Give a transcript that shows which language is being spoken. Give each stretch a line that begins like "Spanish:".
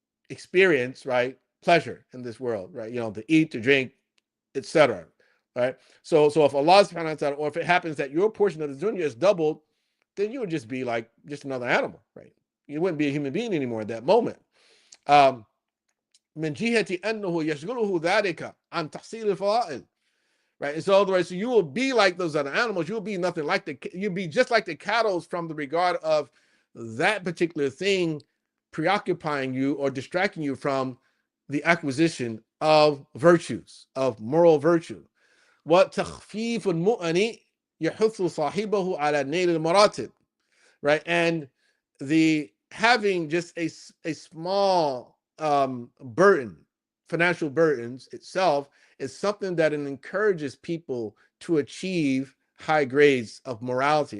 English: experience, right, pleasure in this world, right? To eat, to drink, etc. Right? So if Allah subhanahu wa ta'ala, or if it happens that your portion of the dunya is doubled, then you would just be like just another animal, right? You wouldn't be a human being anymore at that moment.
Arabic: من جهة أنه يشغله ذلك عن تحصيل الفضائل.
English: Right. And so otherwise, so you will be like those other animals. You'll be nothing like you'll be just like the cattle from the regard of that particular thing preoccupying you or distracting you from the acquisition of virtues, of moral virtue.
Arabic: وتخفيف المؤن يحث صاحبه على نيل المراتب.
English: Right. And the having just a small burden, financial burdens itself, is something that encourages people to achieve high grades of morality.